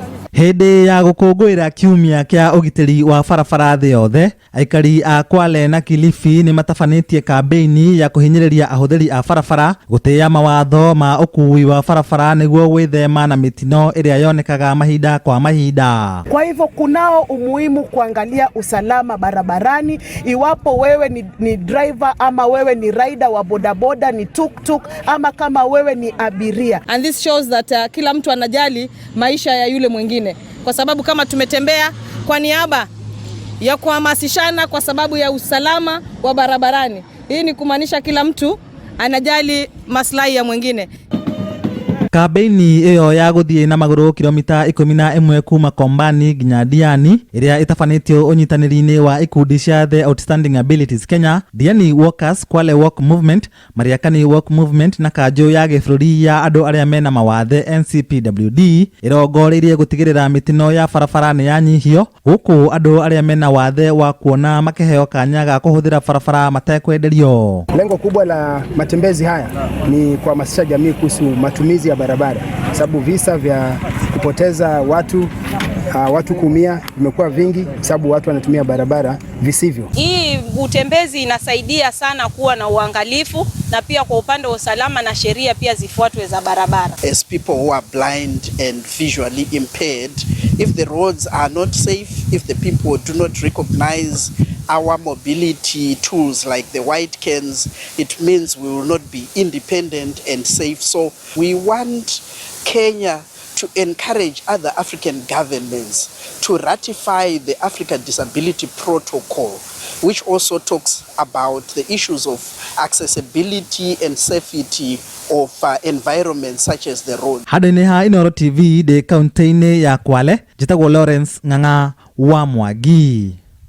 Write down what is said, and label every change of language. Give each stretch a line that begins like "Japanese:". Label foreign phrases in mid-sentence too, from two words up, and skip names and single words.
Kikuyu: Hĩndĩ ya gũkũngũĩra kiumia kĩa ũgitĩri wa barabara thĩ yothe, aikari a Kwale na Kilifi nĩ matabanĩtie kambĩini ya kũhinyĩrĩria ahũthĩri a barabara gũtĩĩa mawatho ma ũkui wa barabara nĩguo gwĩthema na mĩtino ĩrĩa yonekaga mahinda kwa mahinda.
Swahili: Kwa hivyo kunao umuhimu kuangalia usalama barabarani, iwapo wewe ni driver ama wewe ni rider wa bodaboda, ni tuk-tuk ama kama wewe ni abiria.
English: And this shows that
Swahili: kila mtu anajali maisha ya yule mwingine, kwa sababu kama tumetembea kwa niaba ya kuhamasishana kwa sababu ya usalama wa barabarani. Hii ni kumaanisha kila mtu anajali maslahi ya mwingine.
Kikuyu: Kambĩini ĩyo ya gũthiĩ na magũrũ kilomita 11 kuma Kombani nginya Diani ĩrĩa ĩtabanĩtio ũnyitanĩri-inĩ wa ikundi cia The Outstanding Abilities Kenya, Diani Walkers, Kwale Walk Movement, Mariakani Walk Movement na kanjũ ya gĩbũrũri ya andũ arĩa mena mawathe NCPWD ĩrongoreirie gũtigĩrĩra mĩtino ya barabara nĩ yanyihio, gũkũ andũ arĩa mena wathe wa kuona makĩheo kanya ga kũhũthĩra barabara matekwenderio.
Swahili: Lengo kubwa la matembezi haya ni kuhamasisha jamii kuhusu matumizi ya barabara, sababu visa vya kupoteza watu kuumia vimekuwa vingi sababu watu wanatumia barabara visivyo. Hii utembezi inasaidia sana kuwa na uangalifu na pia kwa upande wa usalama na sheria pia zifuatwe za barabara.
English: As people who are blind and visually impaired, if the roads are not safe, if the people do not recognize our mobility tools like the white cans, it means we will not be independent and safe. So we want Kenya to encourage other African governments to ratify the Africa Disability Protocol, which also talks about the issues of accessibility and safety of environments such as the road.
Kikuyu: Handũ-inĩ ha Inooro TV de kaunti-inĩ ya Kwale, njĩtagwo Lawrence Ng'ang'a wa Mwangi.